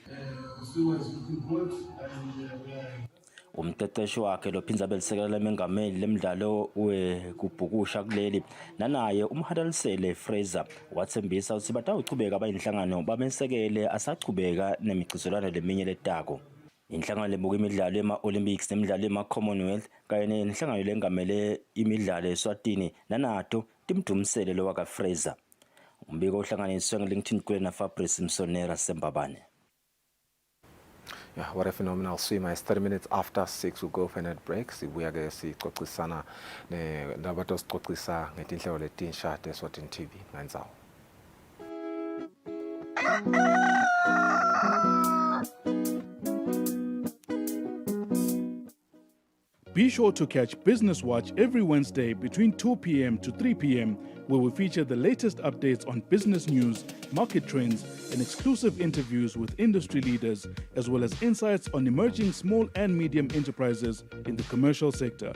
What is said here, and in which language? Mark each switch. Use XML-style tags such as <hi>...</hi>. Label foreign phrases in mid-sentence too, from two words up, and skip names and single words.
<ss>Umqeqeshi wakhe lophindza belisekela lemengameli lemidlalo wekubhukusha kuleli nanaye umhadalisele Fraser wathembisa ukuthi batawuchubeka abayinhlangano bamesekele asachubeka nemigcizelwano leminye letako. Inhlangano lebuka imidlalo ema-Olympics nemidlalo ema-Commonwealth kanye nenhlangano lengamele imidlalo eSwatini nanato timdumisele lo waka Fraser. Umbiko uhlanganiswe ngeLinkedIn kule na Fabrice Msonera Sembabane.</ss> <en>Yeah, what a phenomenal swimmer. It's 30 minutes after 6. We'll go for a net break.</en> <ss>Sibuya-ke sixoxisana nabantu osixoxisa ngetinhlelo letinsha te-Eswatini TV ngandzawo.</ss> <en>Be sure to catch Business Watch every Wednesday between 2 p.m. to 3 p.m., where we feature the latest updates on business news, market trends, and exclusive interviews with industry leaders, as well as insights on emerging small and medium enterprises in the commercial sector.</en>